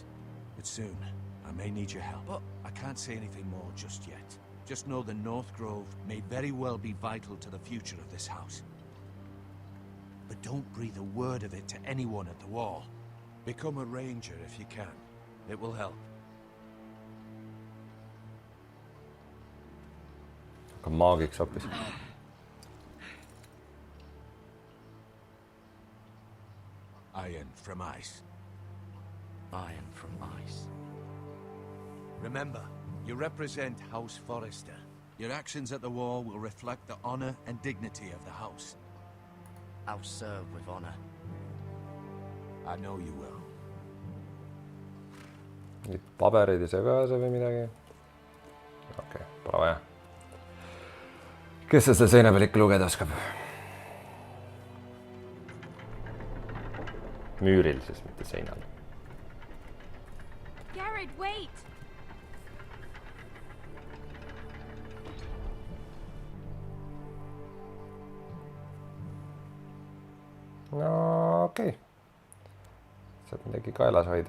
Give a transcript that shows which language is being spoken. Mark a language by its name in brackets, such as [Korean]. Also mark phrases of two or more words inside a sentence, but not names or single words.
[English] But soon, I may need your help. But I can't say anything more just yet. Just know the North Grove may very well be vital to the future of this house. But don't breathe a word of it to anyone at the wall. Become a ranger if you can. It will help. [Estonian] Aga maagiks hoopis. [English] Iron from ice. Iron from ice. Remember, you represent House Forrester. Your actions at the wall will reflect the honor and dignity of the house. I'll serve with honor. I know you will. [Estonian] Mingid paberid ei saa kaasa või midagi. Okei, pole vaja. Kes seda seina peal ikka lugeda oskab? Müüril siis, mitte seinal. [English] Garrett, wait! [Estonian] No okei. Saab midagi kaelas hoida.